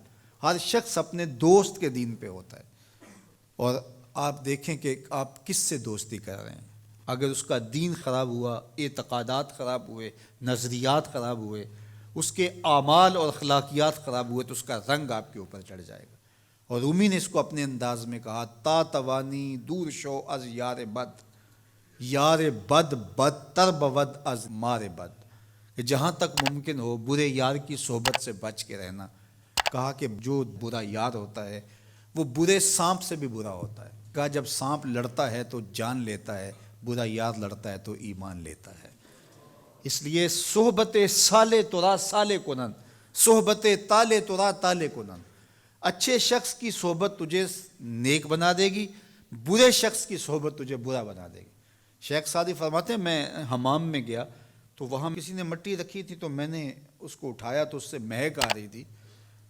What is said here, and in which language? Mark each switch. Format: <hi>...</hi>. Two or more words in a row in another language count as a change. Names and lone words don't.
<ur>ہر شخص اپنے دوست کے دین پہ ہوتا ہے, اور آپ دیکھیں کہ آپ کس سے دوستی کر رہے ہیں. اگر اس کا دین خراب ہوا, اعتقادات خراب ہوئے, نظریات خراب ہوئے, اس کے اعمال اور اخلاقیات خراب ہوئے, تو اس کا رنگ آپ کے اوپر چڑھ جائے گا. اور رومی نے اس کو اپنے انداز میں کہا</ur> <fa>تا توانی دور شو از یار بد, یار بد بدتر بود از مار بد.</fa> <ur>کہ جہاں تک ممکن ہو برے یار کی صحبت سے بچ کے رہنا. کہا کہ جو برا یار ہوتا ہے وہ برے سانپ سے بھی برا ہوتا ہے. کہا جب سانپ لڑتا ہے تو جان لیتا ہے, برا یار لڑتا ہے تو ایمان لیتا ہے. اس لیے</ur> <fa>صحبت صالح ترا صالح کنن, صحبت تالے ترا تالے کنن.</fa> <ur>اچھے شخص کی صحبت تجھے نیک بنا دے گی, برے شخص کی صحبت تجھے برا بنا دے گی. شیخ سعدی فرماتے ہیں میں حمام میں گیا تو وہاں کسی نے مٹی رکھی تھی, تو میں نے اس کو اٹھایا تو اس سے مہک آ رہی تھی.</ur>